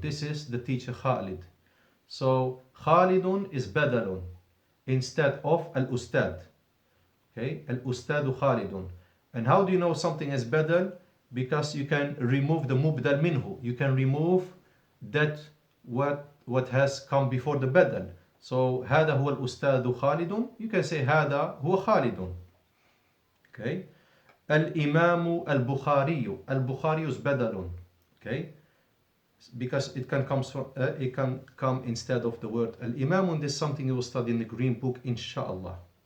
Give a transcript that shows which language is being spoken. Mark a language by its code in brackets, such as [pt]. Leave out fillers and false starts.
[en] This is the teacher Khalid. So Khalidun is badalun instead of al-ustad. Okay, al-ustadu Khalidun. And how do you know something is badal? Because you can remove the mubdal minhu. You can remove that what has come before the badal. [ar] So هذا هو الأستاذ خالد. [en] You can say [ar] هذا هو خالد. Okay. الإمام البخاري. [en] البخاري is badalun. Okay, because it can come instead of the word al-imam, and this is something you will study in the green book, inshallah.